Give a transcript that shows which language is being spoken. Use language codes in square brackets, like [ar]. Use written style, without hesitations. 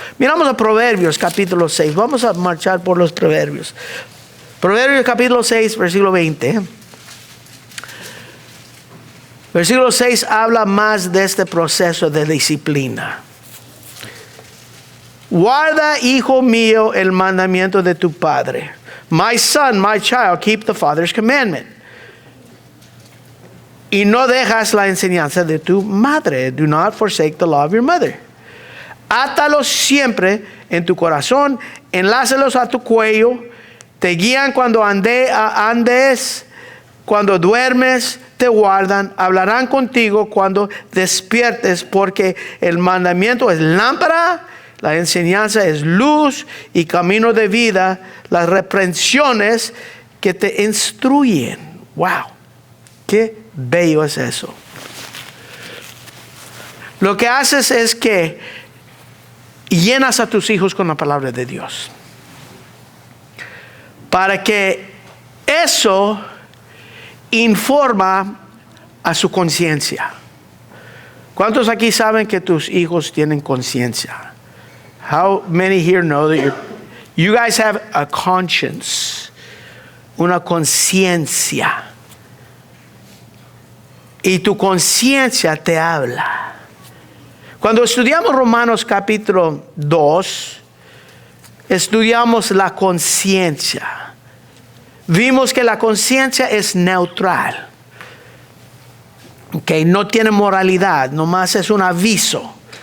[es] Miramos a Proverbios capítulo 6. Vamos a marchar por los Proverbios. Proverbios capítulo 6, versículo 20. Versículo 6 habla más de este proceso de disciplina. Guarda, hijo mío, el mandamiento de tu padre. [en] My son, my child, keep the father's commandment. [es] Y no dejas la enseñanza de tu madre. [en] Do not forsake the law of your mother. [es] Átalos siempre en tu corazón, enlázalos a tu cuello Te guían cuando andes, cuando duermes, te guardan. Hablarán contigo cuando despiertes, porque el mandamiento es lámpara, la enseñanza es luz y camino de vida, las reprensiones que te instruyen. ¡Wow! ¡Qué bello es eso! Lo que haces es que llenas a tus hijos con la palabra de Dios, para que eso informa a su conciencia. ¿Cuántos aquí saben que tus hijos tienen conciencia? [en] How many here know that you guys have a conscience, [es] una conciencia? Y tu conciencia te habla. Cuando estudiamos Romanos capítulo 2, estudiamos la conciencia. Vimos que la conciencia es neutral. Okay, no tiene moralidad, nomás es un aviso.